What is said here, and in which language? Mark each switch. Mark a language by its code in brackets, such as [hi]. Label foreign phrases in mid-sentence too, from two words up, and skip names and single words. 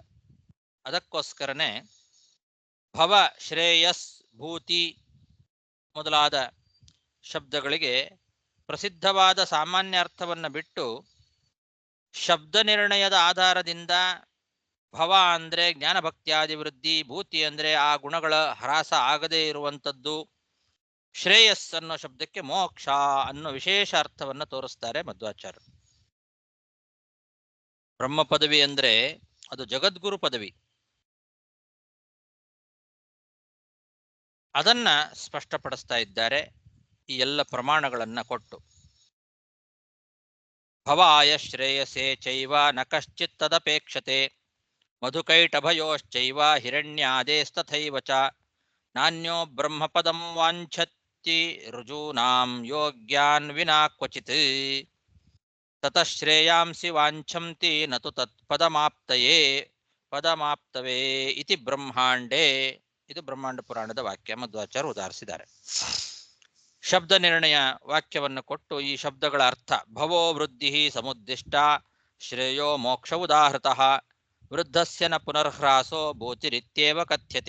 [kn] ಅದಕ್ಕೋಸ್ಕರನೇ ಭವ, ಶ್ರೇಯಸ್, ಭೂತಿ ಮೊದಲಾದ ಶಬ್ದಗಳಿಗೆ ಪ್ರಸಿದ್ಧವಾದ ಸಾಮಾನ್ಯ ಅರ್ಥವನ್ನು ಬಿಟ್ಟು ಶಬ್ದ ನಿರ್ಣಯದ ಆಧಾರದಿಂದ ಭವ ಅಂದರೆ ಜ್ಞಾನಭಕ್ತ್ಯಾದಿ ವೃದ್ಧಿ, ಭೂತಿ ಅಂದರೆ ಆ ಗುಣಗಳ ಹ್ರಾಸ ಆಗದೇ ಇರುವಂಥದ್ದು, ಶ್ರೇಯಸ್ ಅನ್ನೋ ಶಬ್ದಕ್ಕೆ ಮೋಕ್ಷ ಅನ್ನೋ ವಿಶೇಷ ಅರ್ಥವನ್ನು ತೋರಿಸ್ತಾರೆ ಮಧ್ವಾಚಾರ್ಯರು. ಬ್ರಹ್ಮ ಪದವಿ ಅಂದರೆ ಅದು ಜಗದ್ಗುರು ಪದವಿ. ಅದನ್ನ ಸ್ಪಷ್ಟಪಡಿಸ್ತಾ ಇದ್ದಾರೆ ಈ ಎಲ್ಲ ಪ್ರಮಾಣಗಳನ್ನ ಕೊಟ್ಟು. [sa] भवाय श्रेयसे चैव न कश्चित् तदपेक्षते मधुकैटभयोश्चैव हिरण्यादेस्तथैव च नान्यो ब्रह्मपदं वाञ्छति रुजूनां योग्यान् विना क्वचित् ततः श्रेयांसि वाञ्छन्ति नतु पदमाप्तवे इति ब्रह्माण्डे. [kn] ಇದು ಬ್ರಹ್ಮಾಂಡ ಪುರಾಣದ ವಾಕ್ಯ, ಮಧ್ವಾಚಾರ್ಯರು ಉದಾಹರಿಸಿದ್ದಾರೆ. ಶಬ್ದ ನಿರ್ಣಯ ವಾಕ್ಯವನ್ನು ಕೊಟ್ಟು ಈ ಶಬ್ದಗಳ ಅರ್ಥ [sa] भवो वृद्धि समुद्दिष्ट श्रेयो मोक्ष उदाहृतः वृद्धस्य न पुनर्ह्रासो भूतिरित्येव कथ्यते.